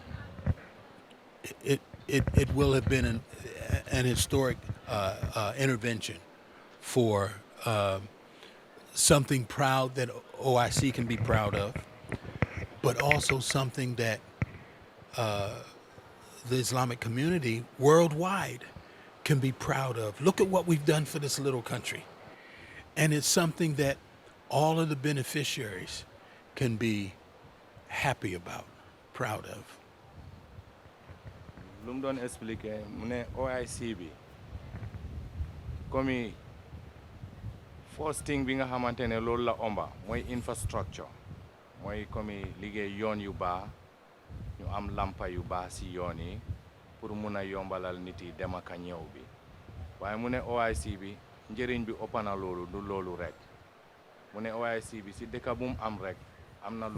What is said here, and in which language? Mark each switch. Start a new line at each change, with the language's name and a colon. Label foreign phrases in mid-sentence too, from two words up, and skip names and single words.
English: It will have been an historic intervention for something proud that OIC can be proud of, but also something that the Islamic community worldwide can be proud of. Look at what we've done for this little country. And it's something that all of the beneficiaries can be happy about, proud of.
Wolof: Lu mu doon expliqué mu ne OIC bi comme
English: first thing
Wolof: bi nga xamante ne loolu la omba mooy infrastructure mooy comme liggéey yoon yu baax ñu am lampa yu baax si yoon yi pour mun a yombalal nit yi dem ak a ñëw bi waaye mu ne OIC bi njëriñ bi ëpp na loolu du loolu rek mu ne OIC bi si dëkk bu mu am rek am na